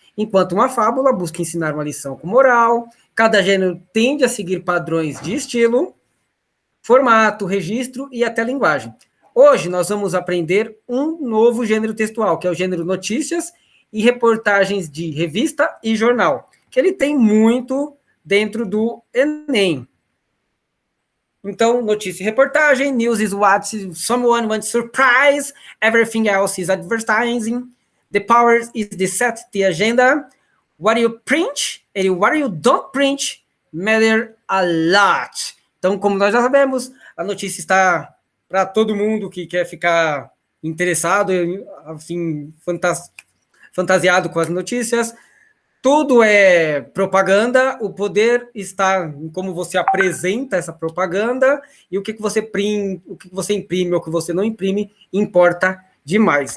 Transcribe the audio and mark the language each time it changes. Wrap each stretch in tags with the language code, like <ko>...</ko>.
<pt>Enquanto uma fábula busca ensinar uma lição com moral, cada gênero tende a seguir padrões de estilo, formato, registro e até linguagem. Hoje nós vamos aprender um novo gênero textual, que é o gênero notícias e reportagens de revista e jornal, que ele tem muito dentro do Enem. Então, notícia e reportagem,</pt> <en>news is what someone wants to surprise, everything else is advertising, the power is to set the agenda, what you print and what you don't print matter a lot.</en> <pt>Então, como nós já sabemos, a notícia está para todo mundo que quer ficar interessado, assim, fantasiado com as notícias. Tudo é propaganda, o poder está em como você apresenta essa propaganda e o que você imprime ou o que você não imprime importa demais.</pt>